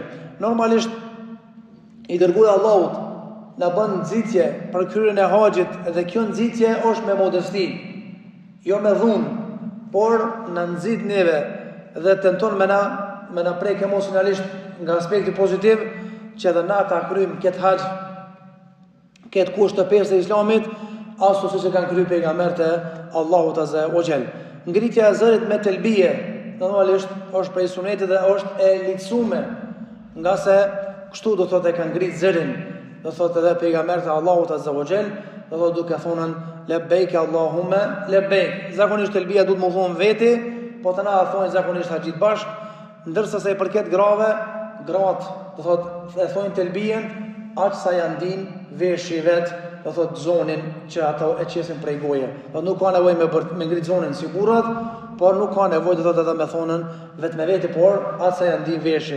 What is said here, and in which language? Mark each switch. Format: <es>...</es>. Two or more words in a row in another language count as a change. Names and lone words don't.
<sq>Normalisht i dërguari Allahut na bën nxitje për kryen e haxhit dhe kjo nxitje është me modesti, jo me dhunë, por në nxit neve dhe tenton me na prek emocionalisht nga aspekti pozitiv që edhe na ta kryjmë këtë haxh, këtë kusht të pesë të Islamit, ashtu siç e kanë kryer pejgamberët e Allahut</sq> <ar>عز وجل.</ar> <sq>Ngritja e zërit me telbije, normalisht është prej sunetit dhe është e lehtësuar, nga se kështu do thotë e kanë ngrit zërin, do thotë edhe pejgamberët e Allahut</sq> <ar>عز وجل,</ar> <sq>do thotë duke thonën</sq> <ar>لبيك اللهم لبيك.</ar> <sq>Zakonisht telbia duhet më thonë veti, po të na thonë zakonisht haxhit bashk, ndërsa sa i përket gratë, do thotë e thonë telbien aq sa janë din veshi vet, do thotë zonin që ato e qesin prej goje. Do nuk ka nevojë me ngrit zonin si burrat, por nuk ka nevojë do thotë ata me thonën vetëm veti, por aq sa janë din veshin.</sq>